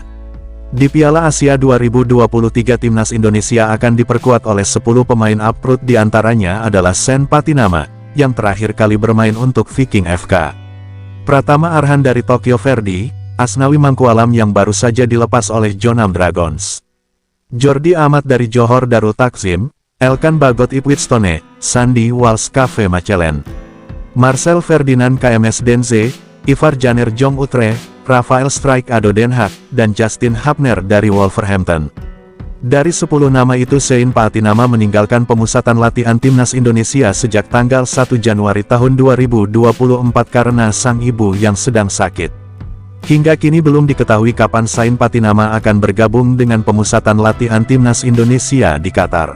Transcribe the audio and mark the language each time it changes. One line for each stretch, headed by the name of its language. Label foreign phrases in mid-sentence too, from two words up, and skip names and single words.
Indonesian: Di Piala Asia 2023 Timnas Indonesia akan diperkuat oleh 10 pemain uprooted, diantaranya adalah Sen Patinama, yang terakhir kali bermain untuk Viking FK. Pratama Arhan dari Tokyo Verdy, Asnawi Mangkualam yang baru saja dilepas oleh Jeonnam Dragons, Jordi Amat dari Johor Darul Takzim, Elkan Bagot Ipswich Town, Sandy Walsh KV Mechelen, Marcel Ferdinand KMS Denze, Ivar Janner Jong Utrecht, Rafael Strijk ADO Den Haag, dan Justin Hapner dari Wolverhampton. Dari 10 nama itu, Sen Patinama meninggalkan pemusatan latihan Timnas Indonesia sejak tanggal 1 Januari tahun 2024 karena sang ibu yang sedang sakit. Hingga kini belum diketahui kapan Sen Patinama akan bergabung dengan pemusatan latihan Timnas Indonesia di Qatar.